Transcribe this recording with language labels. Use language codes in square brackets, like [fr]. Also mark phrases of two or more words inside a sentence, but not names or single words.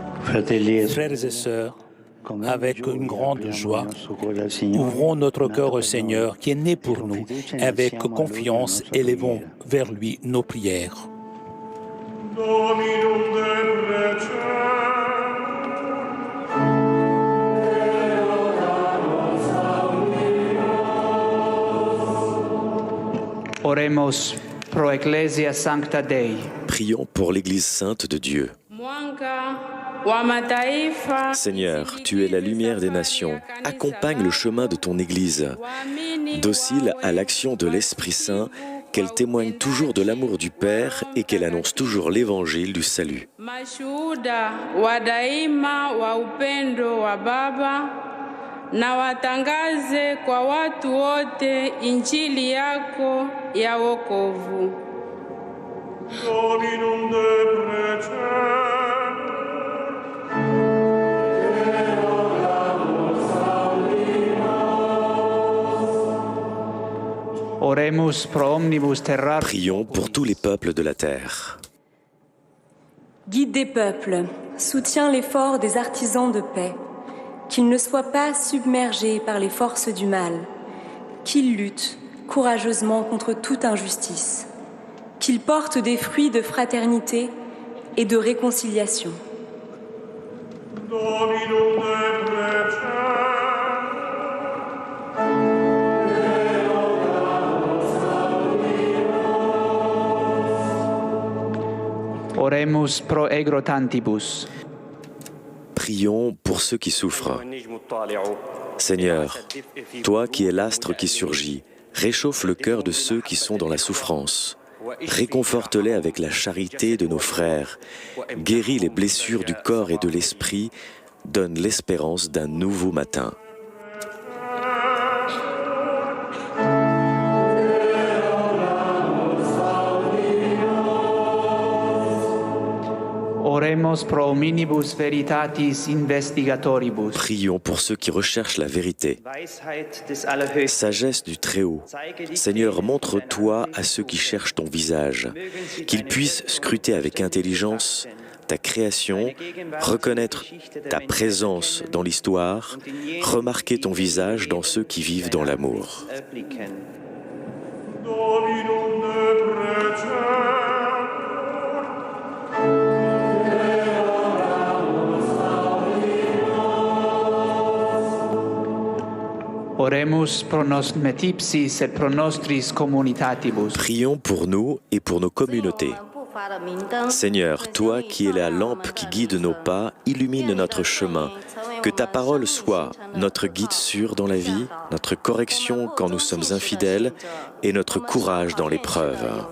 [fr] Frères et sœurs, avec une grande joie, ouvrons notre cœur au Seigneur qui est né pour nous. Avec confiance, élevons vers lui nos prières. [la] Dominum deprecem. Oremus pro Ecclesia Sancta Dei. [fr] Prions pour l'Église sainte de Dieu. Seigneur, tu es la lumière des nations. Accompagne le chemin de ton Église. Docile à l'action de l'Esprit Saint, qu'elle témoigne toujours de l'amour du Père et qu'elle annonce toujours l'évangile du salut. [sw] Na watangaze kwa watu wote injili yako ya wokovu. [la] Dominum deprecem. Oremus pro omnibus terra. [fr] Prions pour tous les peuples de la terre. Guide des peuples, soutiens l'effort des artisans de paix. Qu'ils ne soient pas submergés par les forces du mal, qu'ils luttent courageusement contre toute injustice, qu'ils portent des fruits de fraternité et de réconciliation. [la] Dominum deprecem. Oremus pro egro-tantibus. [fr] Prions pour ceux qui souffrent. Seigneur, toi qui es l'astre qui surgit, réchauffe le cœur de ceux qui sont dans la souffrance. Réconforte-les avec la charité de nos frères. Guéris les blessures du corps et de l'esprit. Donne l'espérance d'un nouveau matin. [la] Oremus pro hominibus veritatis investigatoribus. [fr] Prions pour ceux qui recherchent la vérité. Sagesse du Très-Haut. Seigneur, montre-toi à ceux qui cherchent ton visage, qu'ils puissent scruter avec intelligence ta création, reconnaître ta présence dans l'histoire, remarquer ton visage dans ceux qui vivent dans l'amour. [la] Dominum deprecem. Oremus pro nos metipsis et pro nostris communitatibus. [fr] Prions pour nous et pour nos communautés. Seigneur, toi qui es la lampe qui guide nos pas, illumine notre chemin. Que ta parole soit notre guide sûr dans la vie, notre correction quand nous sommes infidèles et notre courage dans l'épreuve.